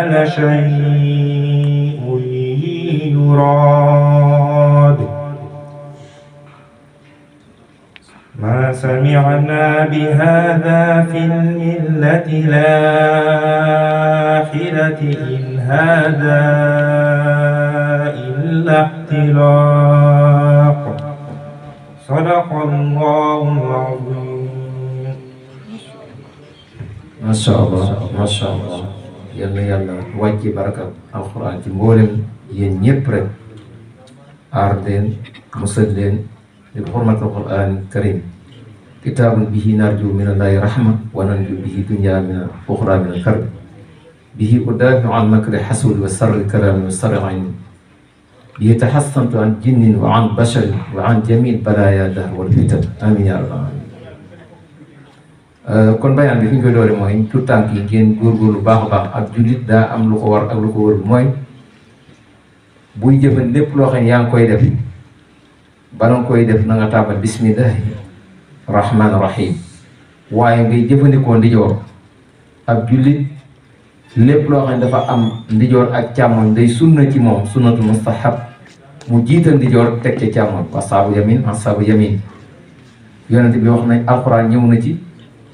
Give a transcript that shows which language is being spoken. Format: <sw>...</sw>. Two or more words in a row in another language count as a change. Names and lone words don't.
<ar>لشيء يراد ما سمعنا بهذا في الملة الآخرة إن هذا إلا اختلاق صدق الله العظيم. ما شاء الله</ar> <wo>yàlla wàcc baraka alquran ci mboolem yéen ñëpp rek aar leen musal leen</wo> <ar>بحرمة القرآن الكريم كتاب به نرجو من الله رحمة وننجو به دنيا من أخرى من الكرب به أدافع عن مكر حاسد وشر كلام وشر عين به تحصنت عن جن وعن بشر وعن جميع بلايا الدهر والفتن آمين يا رب العالمين.</ar> <wo>kon bayaan bi fi ñu koy doore mooy tout tànk yi ngeen góorgóorlu baax a baax ak jullit daa am lu ko war ak lu ko wër mooy buy jëfan lépp loo xam ne yaa ngi koy def bala nga koy def na nga tàmbal</wo> <ar>بسم الله الرحمن الرحيم</ar> <wo>waaye ngay jëfandikoo ndijoor ab jullit lépp loo xam ne dafa am ndijoor ak càmmoñ day sunna ci moom</wo> <ar>سنة مستحب</ar> <wo>mu jiital ndijoor teg ca càmmoñ</wo> <ar>أصحاب اليمين أصحاب اليمين</ar> <wo>yonent bi wax nañ alxuraan ñëw na ci</wo>